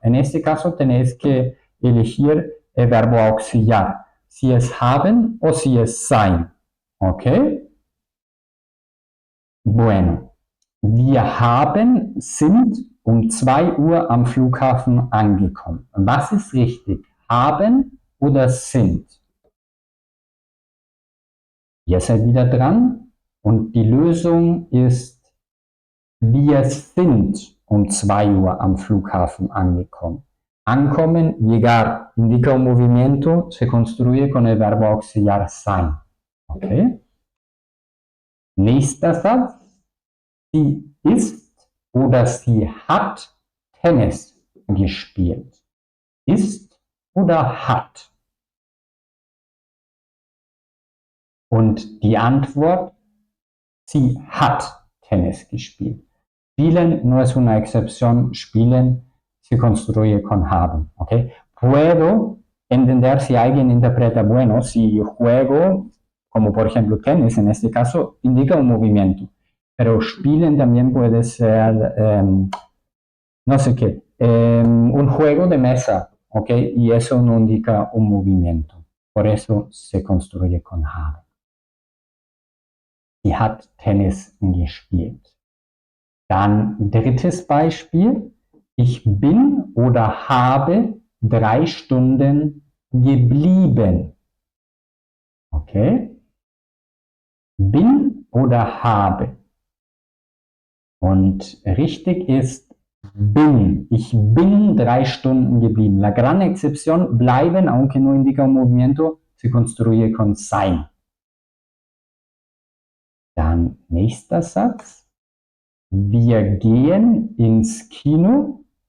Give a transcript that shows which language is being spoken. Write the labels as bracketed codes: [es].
[es] En este caso tenéis que elegir el verbo auxiliar, si es haben o si es sein. ¿Ok? [de] Bueno, wir haben, sind um 2 Uhr am Flughafen angekommen. Was ist richtig? Haben oder sind? Ihr seid wieder dran und die Lösung ist, wir sind um 2 Uhr am Flughafen angekommen. [es] Ankommen, llegar, indica un movimiento, se construye con el verbo auxiliar sein. [de] ¿Ok? Nächster Satz. Sie ist oder sie hat Tennis gespielt. Ist oder hat? Und die Antwort, sie hat Tennis gespielt. [es] Spielen no es una excepción, spielen se construye con haben. ¿Okay? Puedo entender si alguien interpreta, bueno, si juego, como por ejemplo tenis, en este caso, indica un movimiento. Pero spielen también puede ser, no sé qué, un juego de mesa, ¿ok? Y eso no indica un movimiento. Por eso se construye con haben. [de] Sie hat Tennis gespielt. Dann drittes Beispiel. Ich bin oder habe 3 Stunden geblieben. Okay? Bin oder habe. Und richtig ist bin. Ich bin 3 Stunden geblieben. [es] La gran excepción, bleiben, aunque no indica un movimiento, se construye con sein. [de] Dann nächster Satz. Wir gehen ins Kino.